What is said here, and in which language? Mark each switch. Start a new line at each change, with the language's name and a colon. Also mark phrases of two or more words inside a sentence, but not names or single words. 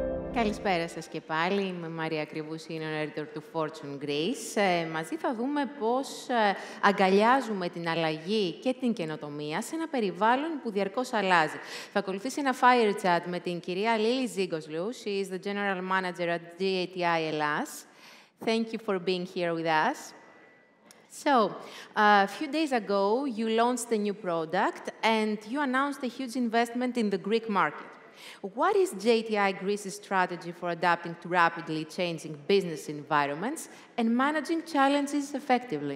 Greek: Καλησπέρα σας και πάλι. Είμαι η Μαρία Κρυβού,
English: Senior Editor
Greek: του Fortune Greece. Μαζί θα δούμε πώς αγκαλιάζουμε την αλλαγή και την καινοτομία σε ένα περιβάλλον που διαρκώς αλλάζει. Θα ακολουθήσει ένα
English: fire chat
Greek: με την κυρία Lily Zigoslu.
English: She is the General Manager at JTI Hellas. Thank you for being here with us. So, a few days ago, you launched a new product and you announced a huge investment in the Greek market. What is JTI Greece's strategy for adapting to rapidly changing business environments and managing challenges effectively?